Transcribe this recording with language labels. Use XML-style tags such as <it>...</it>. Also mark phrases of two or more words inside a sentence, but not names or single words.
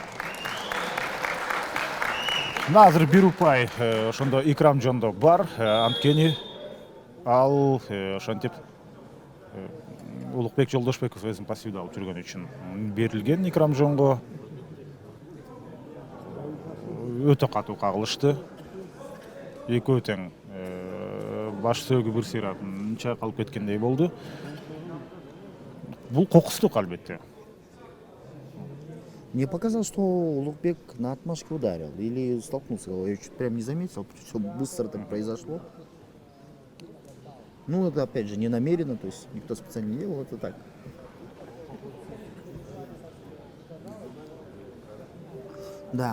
<ky>Азыр бир упай ошондо Икрамджондо бар, анткени ал ошентип Улугбек Жолдошбеков өзүн пассивдүү алып жүргөн үчүн берилген Икрамджонго. Өтө катуу кагылышты. Экөө тең баш сөөгү бир сыйра чайкалып кеткендей болду. Бул кокустук албетте.</ky> <ru>Мне показалось, что Улугбек на отмашке ударил или столкнулся головой. Я чуть прям не заметил, все быстро так произошло. Ну, это опять же не намеренно, то есть никто специально не делал, это так. Да.</ru>